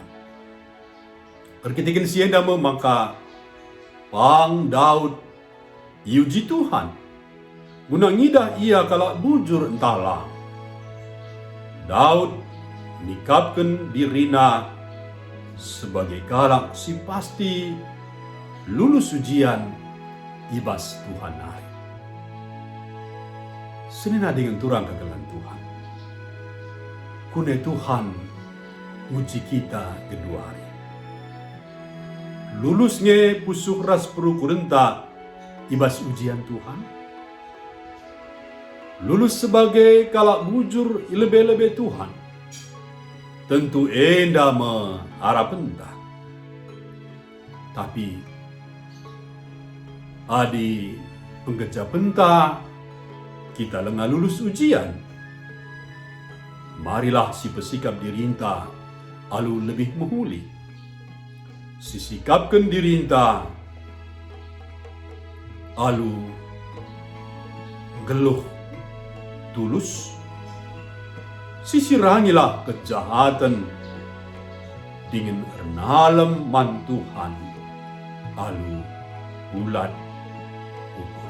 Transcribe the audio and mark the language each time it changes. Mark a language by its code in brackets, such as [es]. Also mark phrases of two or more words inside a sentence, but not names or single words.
[btx] Ketika sienda maka pang Daud iuji Tuhan. Guna ngidah ia kalak bujur entahlah. Daud nikapkan dirina sebagai kalak si [id] pasti lulus ujian [btx] ibas Tuhan ai. Senina dengan turang kegelan Tuhan. Kune Tuhan uji kita kedua hari. Lulusnya pusuh ras perukurenta ibas ujian Tuhan. [id] Lulus sebagai [btx] kalak bujur ilebe-lebe Tuhan. Tentu enda mengharapenta. Tapi adi penggeja penta kita lengah lulus ujian. Marilah si pesikap dirinta alu lebih menghuli. sisikapkan dirinta, alu geluh tulus, sisirangilah kejahatan dengan renalem man Tuhan, alu bulat ukur.